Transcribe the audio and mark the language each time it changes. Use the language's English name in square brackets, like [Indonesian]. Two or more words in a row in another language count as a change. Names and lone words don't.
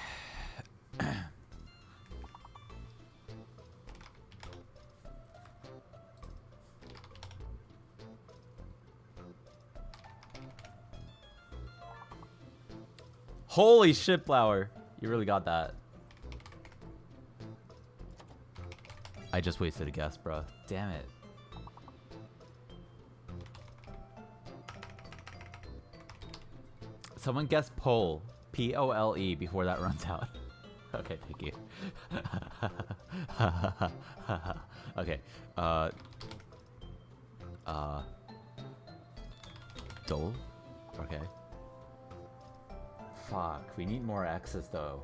[English] Holy shit, Flower. You really got that. I just wasted a guess, bro. Damn it. Someone guess pole. P-O-L-E before that runs out. Okay, thank you. Okay. Dole? Okay. Fuck, we need more X's though.